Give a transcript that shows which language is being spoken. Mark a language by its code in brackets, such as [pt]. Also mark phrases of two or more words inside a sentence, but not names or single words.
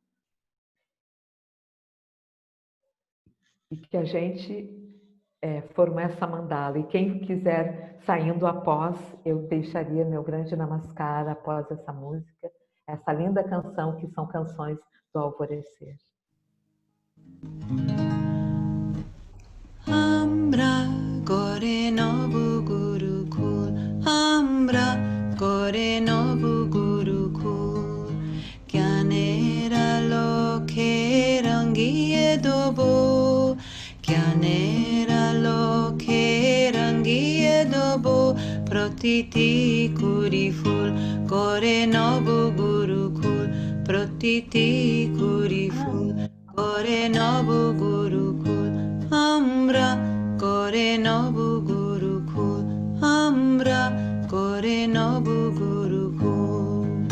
[pt] E que a gente formou essa mandala. E quem quiser, saindo após, eu deixaria meu grande namaskar após essa música, essa linda canção, que são canções do alvorecer. [bn] আমরা গড়ে নেবো গুরুকুল, আমরা গড়ে নেবো গুরুকুল, জ্ঞানের আলোকে রাঙিয়ে দেবো, জ্ঞানের আলোকে রাঙিয়ে দেবো, প্রতিটি কুঁড়িফুল, গড়ে নেবো গুরুকুল, প্রতিটি কুঁড়িফুল, গড়ে নেবো গুরুকুল, আমরা গড়ে নেবো গুরুকুল, আমরা গড়ে নেবো গুরুকুল.